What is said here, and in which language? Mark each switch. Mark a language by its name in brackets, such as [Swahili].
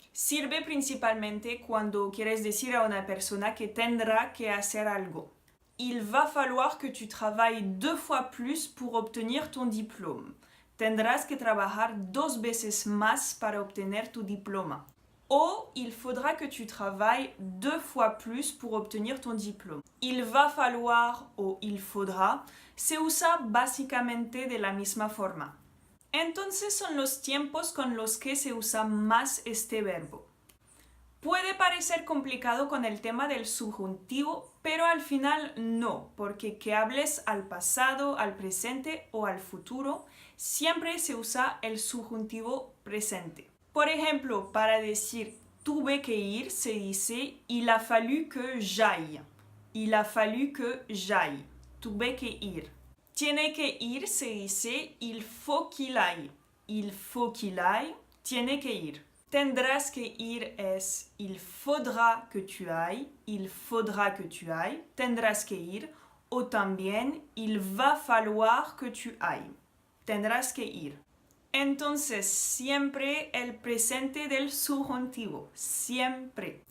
[Spanish] Sirve principalmente cuando quieres decir a una persona que tendrá que hacer algo. [French] Il va falloir que tu travailles 2 fois plus pour obtenir ton diplôme. [Spanish] Tendrás que trabajar 2 veces más para obtener tu diploma. [French] O il faudra que tu travailles 2 fois plus pour obtenir ton diplôme. [Spanish] Il va falloir o il faudra se usa básicamente de la misma forma. Entonces son los tiempos con los que se usa más este verbo. Puede parecer complicado con el tema del subjuntivo, pero al final no, porque que hables al pasado, al presente o al futuro, siempre se usa el subjuntivo presente. Por ejemplo, para decir tuve que ir, se dice [French] il a fallu que j'aille. Il a fallu que j'aille. [Spanish] Tuve que ir. Tiene que ir, se dice [French] il faut qu'il aille. Il faut qu'il aille. [Spanish] Tiene que ir. Tendrás que ir es [French] il faudra que tu ailles, il faudra que tu ailles, [Spanish] tendrás que ir, o también [French] il va falloir que tu ailles, [Spanish] tendrás que ir. Entonces, siempre el presente del subjuntivo, siempre.